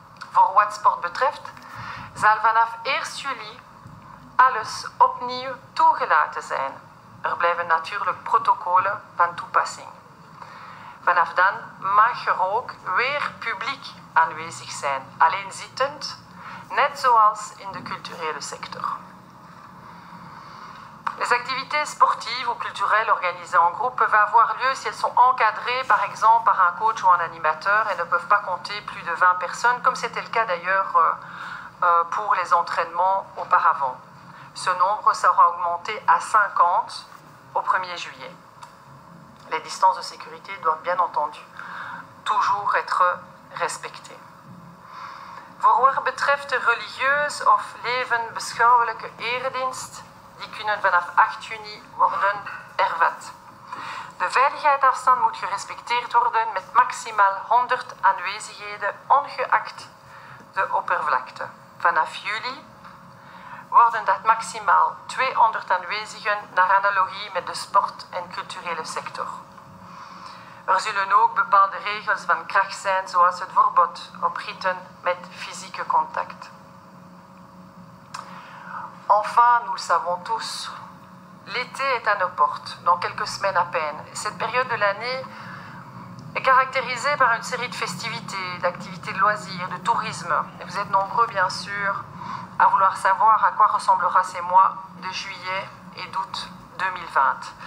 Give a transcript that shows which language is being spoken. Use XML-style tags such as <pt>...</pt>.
<nl>Voor wat sport betreft, zal vanaf 1 juli alles opnieuw toegelaten zijn. Er blijven natuurlijk protocollen van toepassing. Vanaf dan mag er ook weer publiek aanwezig zijn, alleen zittend, net zoals in de culturele sector.</nl> <fr>Les activités sportives ou culturelles organisées en groupe peuvent avoir lieu si elles sont encadrées par exemple par un coach ou un animateur et ne peuvent pas compter plus de 20 personnes, comme c'était le cas d'ailleurs pour les entraînements auparavant. Ce nombre sera augmenté à 50 au 1er juillet. Les distances de sécurité doivent bien entendu toujours être respectées.</fr> <nl>Voor wat betreft de religieus of levensbeschouwelijke eredienst, die kunnen vanaf 8 juni worden hervat. De veiligheidsafstand moet gerespecteerd worden met maximaal 100 aanwezigheden, ongeacht de oppervlakte. Vanaf juli worden dat maximaal 200 aanwezigen naar analogie met de sport- en culturele sector. Er zullen ook bepaalde regels van kracht zijn, zoals het verbod op ritten met fysieke contact.</nl> <fr>Enfin, nous le savons tous, l'été est à nos portes, dans quelques semaines à peine. Cette période de l'année est caractérisée par une série de festivités, d'activités de loisirs, de tourisme. Et vous êtes nombreux, bien sûr, à vouloir savoir à quoi ressemblera ces mois de juillet et d'août 2020.</fr>